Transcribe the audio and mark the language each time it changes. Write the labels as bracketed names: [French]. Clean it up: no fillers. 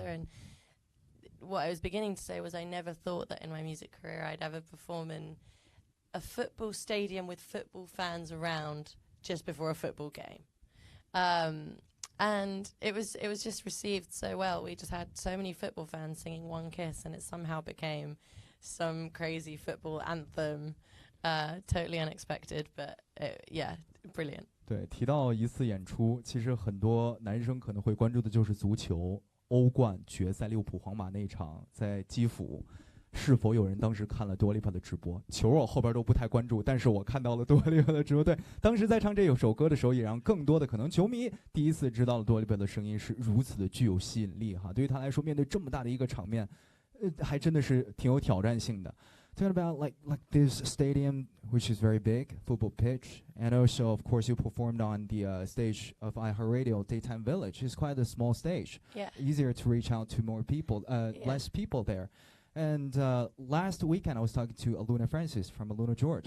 [English] And what I was beginning to say was I never thought that in my music career I'd ever perform in a football stadium with football fans around just before a football game. And it was just received so well. We just had so many football fans singing One Kiss, and it somehow became some crazy football anthem. Totally unexpected, but yeah, brilliant. [Chinese] 对，提到一次演出，其实很多男生可能会关注的就是足球欧冠决赛利物浦皇马那一场在基辅，是否有人当时看了 Dua Lipa 的直播？球我后边都不太关注，但是我看到了 Dua Lipa 的直播。对，当时在唱这首歌的时候，也让更多的可能球迷第一次知道了 Dua Lipa 的声音是如此的具有吸引力哈。对于他来说，面对这么大的一个场面，还真的是挺有挑战性的。 [English] Talking about like this stadium, which is very big, football pitch, and also of course you performed on the stage of iHeartRadio Daytime Village. It's quite a small stage. Yeah. Easier to reach out to more people, less people there. And last weekend I was talking to Aluna Francis from Aluna George.